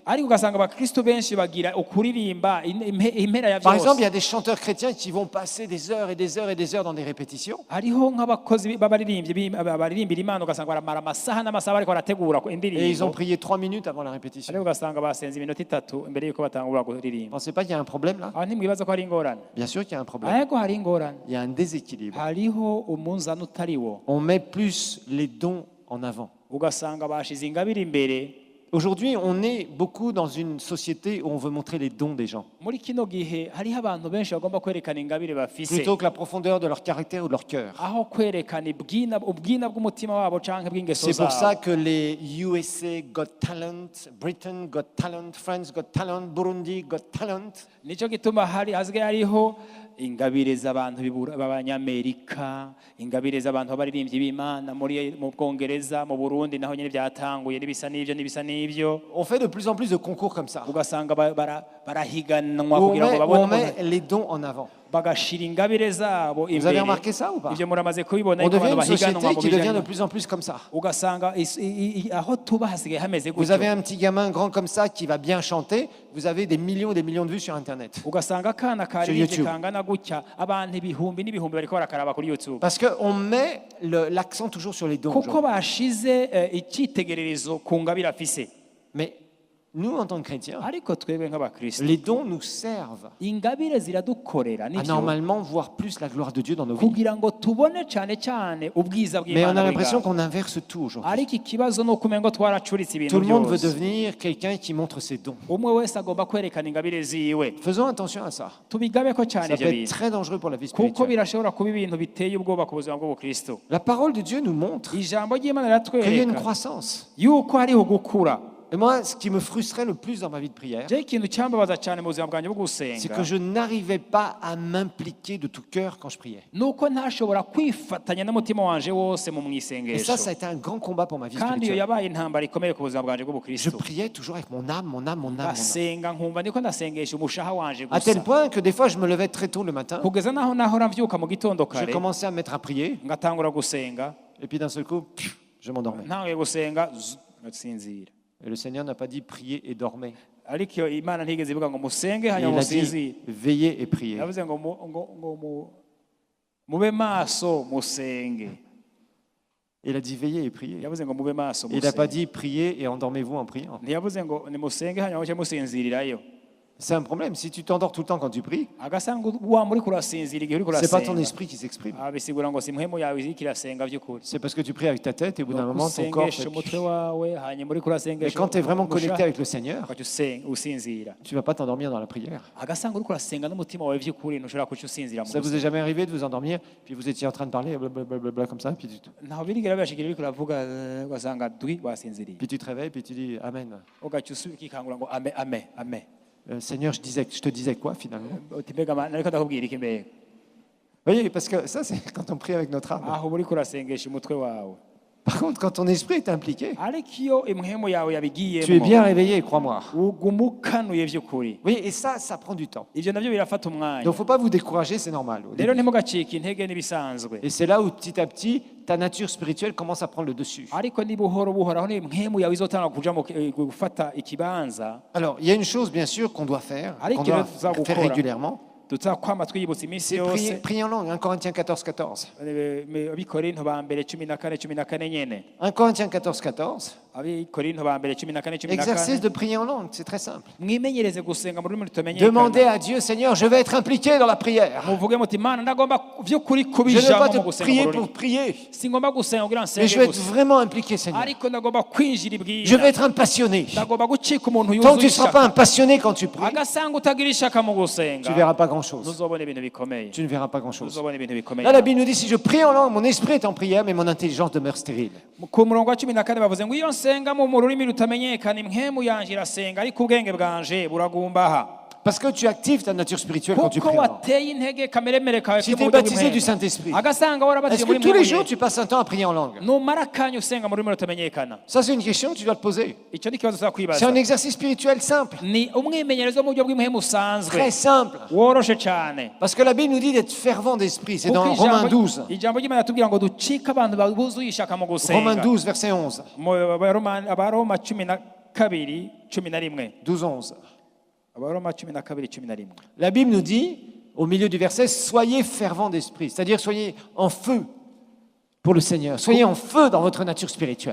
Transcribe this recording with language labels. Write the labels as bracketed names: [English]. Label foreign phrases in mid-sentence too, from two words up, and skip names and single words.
[Rundi] Ariko ugasanga abakristo benshi bagira ukuririmba impera ya [French] Par exemple, il y [Rundi] byose. [French] a des chanteurs chrétiens qui vont passer des heures et des heures et des heures dans des répétitions. [Rundi] Hariho nk'abakozi baririmbira Imana ugasanga baramara amasaha n'amasaha bariko barategura [French] Et ils ont [Rundi] indirimbo. [French] prié 3 minutes avant la répétition. [Rundi] Ariko ugasanga basenze iminota 3 imbere yuko batangura [French] Vous [Rundi] kuririmba. [French] pensez pas qu'il y a un problème là? [Rundi] Aho ntimwibaza ko hari ingorane. [French] Bien sûr qu'il y a un problème. [Rundi] Ariko hari ingorane. [French] Il y a un déséquilibre. [Rundi] Hariho umunzani utariwo. [French] On met plus les dons en avant. [Rundi] Ugasanga bashize ingabire imbere. [French] Aujourd'hui, on est beaucoup dans une société où on veut montrer les dons des gens, [Rundi] Muri kino gihe hariho abantu benshi bagomba kwerekana ingabire bafise. [French] plutôt que la profondeur de leur caractère ou de leur cœur. [Rundi] Aho kwerekana ubwina bw'umutima wabo canke bw'ingeso [French] C'est pour ça [Rundi] zabo. [French] que les USA Got Talent, Britain Got Talent, France Got Talent, Burundi Got Talent, [Rundi] Nico gituma hasigaye hariho ingabire z'abantu b'abanyamerika, ingabire z'abantu b'abaririmbyi b'Imana mu Bwongereza, mu Burundi naho nyene byatanguye n'ibisa n'ivyo. [French] on fait de plus en plus de concours comme ça, [Rundi] Ugasanga barahiganwa [French] où on [Rundi] kugira ngo [French] met, où [Rundi] babone [French] on met les dons en avant. [Rundi] bagashira ingabire zabo [French] Vous avez [Rundi] imbere. [French] remarqué ça ou pas? [Rundi] Ivyo muramaze kubibona [French] On [Rundi] yuko [French] devient [Rundi] abantu [French] une [Rundi] bahiganwa [French] société [Rundi] mu [French] qui devient de [Rundi] bijanye. [French] plus en plus comme ça. [Rundi] Ugasanga aho tuba hasigaye hameze [French] Vous avez [Rundi] gutyo. [French] un petit gamin grand comme ça qui va bien chanter, vous avez des millions et des millions de vues sur Internet. [Rundi] Ugasanga akana karirimbye YouTube. kangana gutya abantu ibihumbi n'ibihumbi bariko barakaraba kuri YouTube. [French] Parce qu'on met l'accent toujours sur les dons. [Rundi] Kuko [French] aujourd'hui. [Rundi] bashize icyitegererezo ku ngabire afise. [French] Mais nous, en tant que chrétiens, [Rundi] Ariko twebwe nk'abakristo [French] les dons nous servent [Rundi] ingabire ziradukorera [French] à [Rundi] nivyo [French] normalement voir plus la gloire de Dieu dans nos vies. [Rundi] kugira ngo tubone cyane ubwiza [French] Mais on [Rundi] bw'Imana. [French] a l'impression [Rundi] bw'ingabo. [French] qu'on inverse tout aujourd'hui. [Rundi] Ariko ikibazo ni ukumengo twaracuritse ibintu [French] Tout le monde veut [Rundi] byose. [French] devenir quelqu'un qui montre ses dons. [Rundi] Umwe wese agomba kwerekana ingabire ziwe. [French] Faisons attention à ça. [Rundi] Tubigabeko cyane [French] Ça [Rundi] ibyo [French] peut être [Rundi] bintu [French] très dangereux pour la vie [Rundi] kuko [French] spirituelle. [Rundi] birashobora kuba ibintu biteye ubwoba ku buzima bw'ubukristo. [French] La parole de Dieu nous montre [Rundi] Ijambo ry'Imana [French] qu'il y a une [Rundi] riratwereka [French] croissance. [Rundi] yuko hariho gukura. [French] Et moi, ce qui me frustrait le plus dans ma vie de prière, [Rundi] Je ikintu cyambabaza cyane mu buzima bwanjye bwo [French] c'est [Rundi] gusenga [French] que je n'arrivais pas à m'impliquer de tout cœur quand je priais. [Rundi] nuko ntashobora kwifatanya n'umutima wanje wose mu [French] Et [Rundi] mwisengesho. [French] ça a été un grand combat pour ma vie [Rundi] Kandi iyo [French] spirituelle. [Rundi] yabaye intambara ikomeye ku buzima bwanjye [French] Je [Rundi] bw'ubukristo. [French] priais toujours avec mon âme, mon âme, mon âme, mon âme. [Rundi] Ngasenga nkumva niko ndasengesha umushaha wanje [French] À tel [Rundi] gusa. [French] point que des fois, je me levais très tôt le matin, [Rundi] Kugeza naho nahora mvyuka mu gitondo [French] je [Rundi] kare [French] commençais à me mettre à prier, [Rundi] ngatangura gusenga, [French] et puis d'un seul coup, je m'endormais. [Rundi] ntanguye gusenga ngasinzira. [French] Et le Seigneur n'a pas dit prier et dormez. [Rundi] Ariko iyo Imana ntigeze ivuga ngo musenge [French] Il [Rundi] hanyuma [French] a dit [Rundi] musinzire. [French] veillez et priez. [Rundi] Yavuze ngo mube maso musenge. [French] Il a dit veillez et priez. [Rundi] Yavuze ngo mube maso [French] Il n'a pas [Rundi] musenge. [French] dit priez et endormez-vous en priant. [Rundi] Ntiyavuze ngo nimusenge hanyuma muce musinzirirayo. [French] C'est un problème. Si tu t'endors tout le temps quand tu pries, [Rundi] Agasanga wa muri kurasinzira igihe uri [French] c'est pas ton [Rundi] kurasenga. [French] esprit qui s'exprime. [Rundi] Bisigura ngo si muhemu yawe iriko irasenga by'ukuri. [French] C'est parce que tu pries avec ta tête et au bout d'un moment, ton corps [Rundi] Usengesha [French] fait... [Rundi] umutwe wawe hanyuma uri [French] Mais [Rundi] kurasengesha. [French] quand tu es vraiment connecté [Rundi] umushaha, [French] avec le Seigneur, [Rundi] ugaca usinzira. [French] tu vas pas t'endormir dans la prière. [Rundi] Agasanga uri kurasenga n'umutima wawe by'ukuri ntushobora kuca usinzira mu [French] Ça vous est [Rundi] gusenga. [French] jamais arrivé de vous endormir, puis vous étiez en train de parler, blablabla, comme ça, [Rundi] Ntaho birigera bibashikira uriko uravuga ugasanga dwi wasinziriye. [French] puis tu te réveilles, puis tu dis Amen. [Rundi] Ugaca ukikangura ngo ame ame ame. [French] Seigneur, je te disais quoi finalement? [Rundi] Uti mbega Mana ariko ndakubwira iki mbega? [French] Vous voyez, parce que ça, c'est quand on prie avec notre âme. [Rundi] Aho uri kurasengesha umutwe wawe. [French] Par contre, quand ton esprit est impliqué, [Rundi] Ariko iyo imhemu yawe [French] tu es [Rundi] yabigiyemo [French] bien réveillé, crois-moi. [Rundi] ugumukanuye by'ukuri. [French] Oui, et ça prend du temps. [Rundi] Ivyo navyo birafata umwanya. [French] Donc, il ne faut pas vous décourager, c'est normal. Au [Rundi] Rero [French] début. [Rundi] ntimugacike intege n'ibisanzwe. [French] Et c'est là où, petit à petit, ta nature spirituelle commence à prendre le dessus. [Rundi] Ariko ni buhoro buhoro aho imhemu yawe izotanga kuja mu gufata ikibanza. [French] Alors, il y a une chose, bien sûr, qu'on doit faire régulièrement. [Rundi] Tuzakwama twiyibutsa iminsi [French] C'est [Rundi] yose. [French] prier en langue, 1 Corinthiens 14, 14. [Rundi] Abikorinto ba mbere 14 nyene. [French] 1 Corinthiens 14, 14. [Rundi] Abikorinto ba mbere 14:14. [French] Exercice de prier en langue, c'est très simple. [Rundi] Mwimenyereze gusenga mu rurimi [French] Demandez [Rundi] rutumenyekana. [French] à Dieu, Seigneur, je vais être impliqué dans la prière. [Rundi] Muvuge muti Mana ndagomba vy'ukuri [French] Je ne veux [Rundi] kubijamo [French] pas [Rundi] mu [French] te [Rundi] gusenga [French] prier [Rundi] mu [French] pour [Rundi] rurimi. [French] prier, [Rundi] Singomba gusenga kugira [French] mais je [Rundi] nsenge [French] veux être [Rundi] gusa. [French] vraiment impliqué, Seigneur. [Rundi] Ariko ndagomba kwinjira [French] Je vais [Rundi] ibwira. [French] être un passionné. [Rundi] Ndagomba gucika umuntu [French] Tant que tu [Rundi] yuzuye [French] ne seras pas [Rundi] ishaka. [French] un passionné quand tu pries, [Rundi] Agasanga utagira ishaka mu [French] tu ne [Rundi] gusenga. [French] verras pas grand-chose. [Rundi] Ntuzobona ibintu bikomeye. [French] Tu ne verras pas grand-chose. [Rundi] Ntuzobona ibintu bikomeye. [French] Là, la Bible nous dit, si je prie en langue, mon esprit est en prière, mais mon intelligence demeure stérile. [Rundi] Ku murongo wa 14 bavuze ngo iyo nsenga mu rurimi rutamenyekana impwemu yanje irasenga ariko ubwenge bwanje buragumbaha. [French] Parce que tu actives ta nature spirituelle quand tu [Rundi] Kuko [French] pries en langue. [Rundi] wateye intege kameremere kawe [French] Si [Rundi] ke [French] tu [Rundi] mu [French] es [Rundi] buryo [French] baptisé du [Rundi] bw'impwemu. [French] Saint-Esprit, [Rundi] Agasanga warabatiye [French] est-ce [Rundi] muri [French] que tous les [Rundi] mpwemu [French] jours [Rundi] ye. [French] tu passes un temps à prier en langue? [Rundi] numara akanya usenga mu rurimi rutamenyekana. [French] Ça, c'est une question que tu dois te poser. [Rundi] Icyo ni ikibazo ushobora [French] C'est un [Rundi] kwibaza. [French] exercice spirituel simple, [Rundi] Ni umwimenyerezo mu buryo bw'impwemu usanzwe [French] très simple. [Rundi] woroshe cyane. [French] Parce que la Bible nous dit d'être fervent d'esprit. C'est dans [Rundi] Kuko [French] Romains 12. [Rundi] ijambo ry'Imana tubwira ngo ducike abantu buzuye ishaka mu [French] Romains [Rundi] gusenga. [French] 12, verset 11. [Rundi] Mu Abaroma 12, 11. [French] 12, 11. [Rundi] Abaroma 12, 11. [French] La Bible nous dit, au milieu du verset, soyez fervent d'esprit. C'est-à-dire, soyez en feu pour le Seigneur. Soyez en feu dans votre nature spirituelle.